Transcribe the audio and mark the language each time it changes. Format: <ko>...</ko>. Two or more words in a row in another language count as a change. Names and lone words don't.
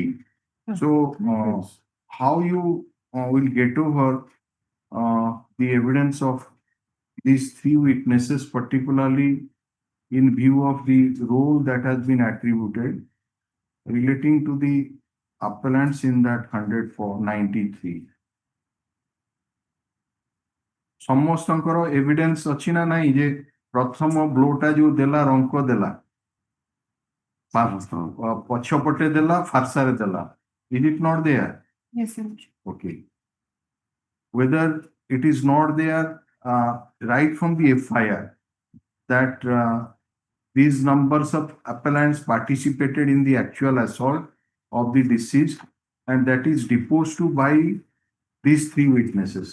<en>So how you will get over the evidence of these three witnesses, particularly in view of the role that has been attributed relating to the appellants in that 193.</en> <or>ସମସ୍ତଙ୍କର ଏଭିଡେନ୍ସ ଅଛି ନା ନାହିଁ ଯେ ପ୍ରଥମ ବ୍ଲୋଟା ଯୋଉ ଦେଲା ରଙ୍କ ଦେଲା ପଛପଟେ ଦେଲା ଫାର୍ସାରେ ଦେଲା</or> <en>is it not there? Yes, Your Lordship. Okay. Whether it is not there right from the FIR that these numbers of appellants participated in the actual assault of the deceased and that is deposed to by these three witnesses.</en>